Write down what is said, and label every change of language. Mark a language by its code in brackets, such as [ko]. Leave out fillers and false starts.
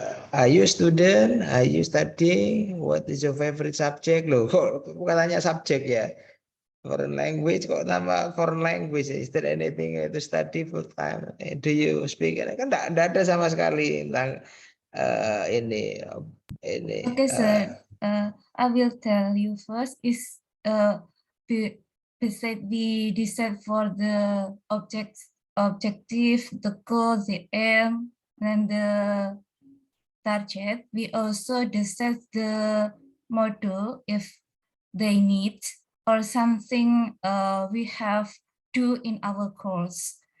[en] Are you a student? Are you studying? What is your favorite subject? [id] Loh, kok bukan tanya subjek ya? Foreign language, kok nama foreign language? [en] Is there anything to study full time? Do you speak? [id] Kan enggak ada sama sekali tentang ini. [en] Okay, sir. I will tell you first is we decide for the objective, the goal, the aim, and the target. We also decide the module if they need or something we have do in our course.